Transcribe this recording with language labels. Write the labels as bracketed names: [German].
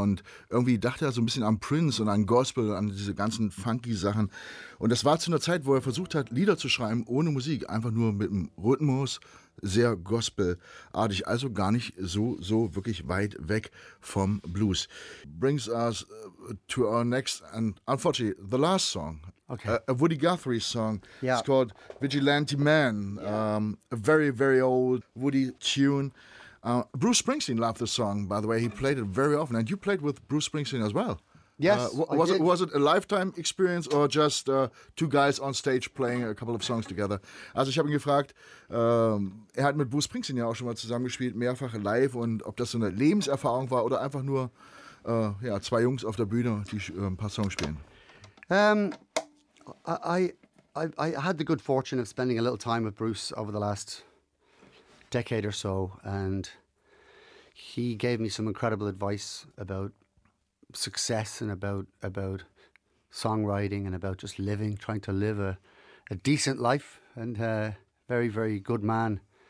[German] Und irgendwie dachte er so ein bisschen an Prince und an Gospel, an diese ganzen funky Sachen. Und das war zu einer Zeit, wo er versucht hat, Lieder zu schreiben ohne Musik, einfach nur mit dem Rhythmus, sehr gospelartig, also gar nicht so wirklich weit weg vom Blues. [English] Brings us to our next and unfortunately the last song. Okay. A Woody Guthrie song. Yeah. It's called Vigilante Man. Yeah. A very, very old Woody tune. Bruce Springsteen loved the song, by the way. He played it very often, and you played with Bruce Springsteen as well. Yes, Was it a lifetime experience or just two guys on stage playing a couple of songs together? [German] Also ich habe ihn gefragt, er hat mit Bruce Springsteen ja auch schon mal zusammengespielt, mehrfach live, und ob das so eine Lebenserfahrung war oder einfach nur zwei Jungs auf der Bühne, die ein paar Songs spielen. [English] I had the good fortune of spending a little time with Bruce over the last decade or so, and he gave me some incredible advice about success and about songwriting and about just living, trying to live a decent life, and a very, very good man.